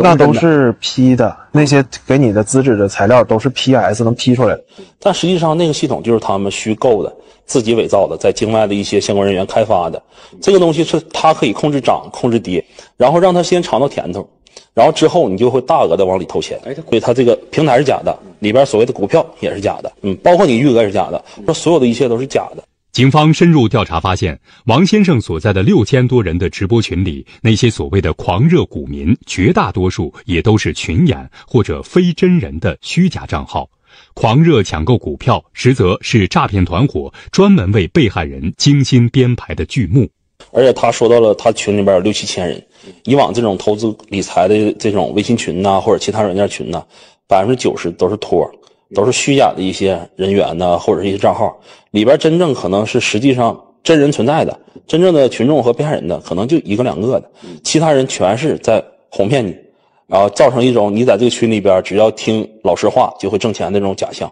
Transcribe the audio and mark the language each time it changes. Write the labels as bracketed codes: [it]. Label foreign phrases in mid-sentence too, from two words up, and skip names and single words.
[zh] 那都是 P 的，那些給你的資質的材料都是 PS 能 P 出來的。但實際上那個系統就是他們虛構的、自己偽造的，在境外的一些相關人員開發的。這個東西是他可以控制漲、控制跌，然後讓他先嘗到甜頭， 然後之後你就會大額的往里投钱，所以他这个平台是假的，里边所谓的股票也是假的，包括你余额也是假的，说所有的一切都是假的。警方深入調查發現，王先生所在的6000多人的直播群裡，那些所謂的狂熱股民，絕大多數也都是群演或者非真人的虛假賬號。狂熱搶購股票，實則是詐騙團夥專門為被害人精心編排的劇目。而且他說到了他群裡邊有6、7千人，以往這種投資理財的這種微信群吶，或者其他軟件群吶，90%都是托，都是虛假的一些人員吶，或者是一些賬號，裡邊真正可能是實際上真人存在的，真正的群眾和被害人的可能就1個2個的，其他人全是在哄騙你，然後造成一種你在這個群裡邊只要聽老實話就會掙錢的這種假象。